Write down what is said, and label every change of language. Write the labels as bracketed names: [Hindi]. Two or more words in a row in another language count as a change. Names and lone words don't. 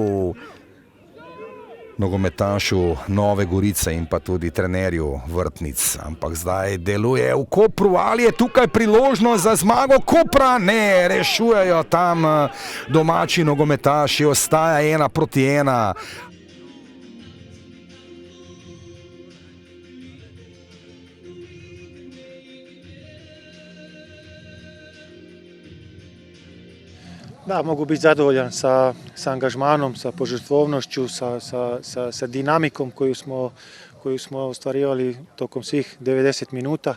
[Slovenian] Nogometašu Nove Gorice in pa tudi trenerju Vrtnic, ampak zdaj deluje v Kopru, ali je tukaj priložnost za zmago Kopra? Ne, rešujejo tam domači nogometaši, ostaja 1-1. [Croatian] Da, mogu biti zadovoljan sa angažmanom, sa požrtvovnošću, sa dinamikom koju smo ostvarivali tokom svih 90 minuta.